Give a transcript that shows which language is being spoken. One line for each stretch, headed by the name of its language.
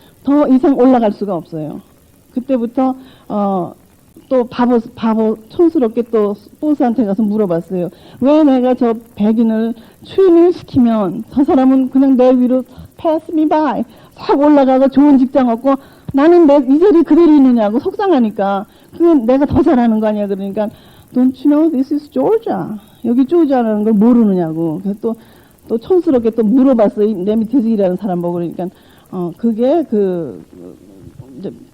Korean: 더 이상 올라갈 수가 없어요. 그때부터 또 바보 촌스럽게 또 보스한테 가서 물어봤어요. 왜 내가 저 백인을 추인을 시키면 저 사람은 그냥 내 위로
English: pass me by
Korean: 싹 올라가고 좋은 직장 얻고 나는 이 자리 그대로 있느냐고 속상하니까 그건 내가 더 잘하는 거 아니야. 그러니까
English: don't you know this is Georgia.
Korean: 여기 조지아라는 걸 모르느냐고. 그래서 또 촌스럽게 또 물어봤어요. 내 밑에서 일하는 사람 보고 그러니까 그게 이제